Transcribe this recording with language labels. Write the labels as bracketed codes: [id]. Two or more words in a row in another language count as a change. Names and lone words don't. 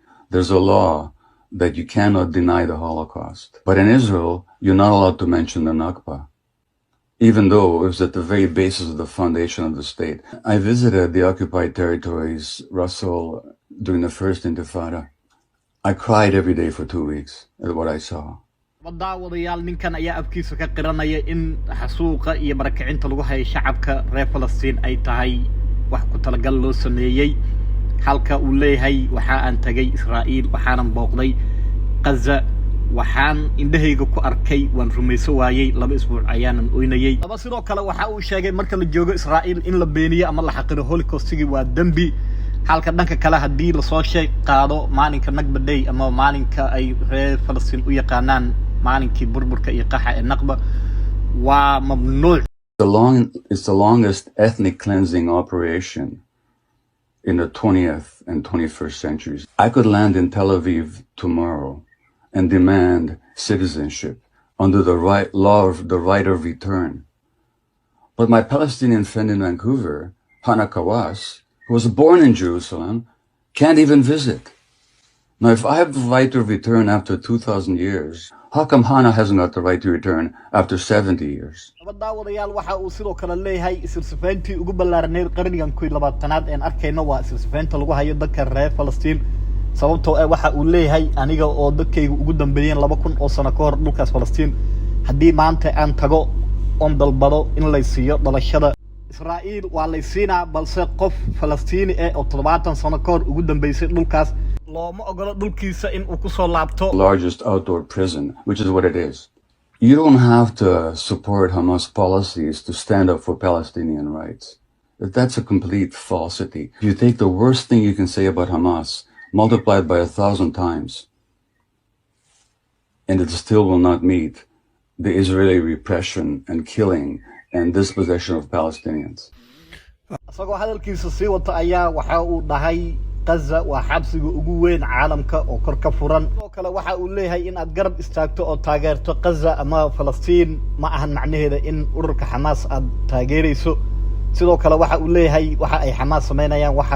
[en] There's a law that you cannot deny the Holocaust. But in Israel, you're not allowed to mention the Nakba, even though it was at the very basis of the foundation of the state. I visited the occupied territories, Russell, during the first Intifada. I cried every day for 2 weeks at what I saw. [so] daawadayaal ninkan ayaa abkiisa ka qiranaya in xasuuqa iyo barakacinta lagu hayo shacabka reer Falastiin ay tahay wax ku talagal loo sameeyay halka uu leeyahay waxa aan tagay Israa'iil waxaan booqday Gaza waxaan indhahayga ku arkay waan rumayso waayay 2 isbuuc ayaanan oynayay laba sidoo kale waxa uu sheegay marka la joogo Israa'iil in la beeniyo ama la xaqiro Holocaustigi waa dambi halka dhanka kale hadii la soo sheeg qaado maalinka Nakba Day ama maalinka ay reer Falastiin u yaqaanaan maalinkii burburka iyo qaxa ee Nakba waa mamnuuc. [en] It's the longest ethnic cleansing operation in the 20th and 21st centuries. I could land in Tel Aviv tomorrow and demand citizenship under the law of the right of return. But my Palestinian friend in Vancouver, Hannah Kawas, who was born in Jerusalem, can't even visit. Now, if I have the right to return after 2,000 years, how come Hannah hasn't got the right to return after 70 years? [so] daawadayaal waxa uu sidoo kale leeyahay isirsifayntii ugu ballaarneed qarnigan 20aad ee arkayna waa isirsifaynta lagu hayo dadka reer Falastiin sababtoo ah waxa uu leeyahay aniga oo dadkaygu ugu dambeeyeen 2000 oo sano ka hor dhulkaas Falastiin haddii maanta aan tago on dalbado in la siiyo dhalashada Israa'iil waa la siinaa balse qof Falastiini ah oo 70 sano ka hor ugu dambeysay dhulkaas looma ogola dhulkiisa in uu ku soo laabto. [en] Largest outdoor prison, which is what it is. You don't have to support Hamas policies to stand up for Palestinian rights. That's a complete falsity. If you take the worst thing you can say about Hamas, multiplied by 1,000 times, and it still will not meet the Israeli repression and killing and dispossession of Palestinians. [so] asagoo hadalkiisa sii wata ayaa waxa uu dhahay Gaza waa xabsiga ugu weyn caalamka oo kor ka furan oo kale waxa uu leeyahay in aad garab istaagto oo taageerto Gaza ama Falastiin ma ahan macnaheedu in ururka Hamas aad taageerayso sidoo kale waxa uu leeyahay waxa ay Hamas sameynayaan waxa